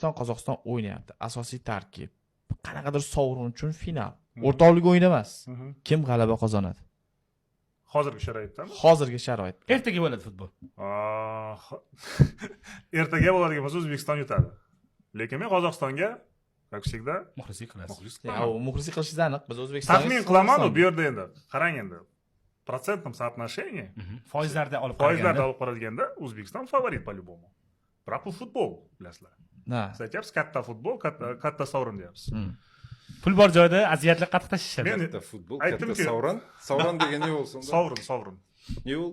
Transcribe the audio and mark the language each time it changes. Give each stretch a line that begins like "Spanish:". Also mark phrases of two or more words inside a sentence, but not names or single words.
Uzbek: Qozog'iston o'ynayapti. Asosiy tarkib. Qanaqadir sovrin uchun final. O'rtoqlik o'yini emas. Kim g'alaba qozonadi? Hozirgi sharoitdami? Hozirgi sharoit. Ertaga bo'ladi futbol. Ertaga bo'ladigan bo'lsa O'zbekiston yutadi. Lekin men Qozog'istonga
Russian: как всегда
Uzbek: Muxlislik qilasiz. Muxlislik qilishingiz aniq. Biz O'zbekiston taxmin qilaman, bu yerda endi qarang endi.
Russian: Процентном соотношении
Uzbek: Foizlarda olib foizlarda olib qaralganda O'zbekiston favorit по-любому. Biroq bu futbol, bilasizlar. Ha. Siz aytyapsiz katta futbol, katta sovrin deyapsiz. Pul bor joyda aziyatlar qattiq tashishadi. Men Katta futbol, aytdimki- katta sovrin degan ne bo'lsin? sovrin. Ne u?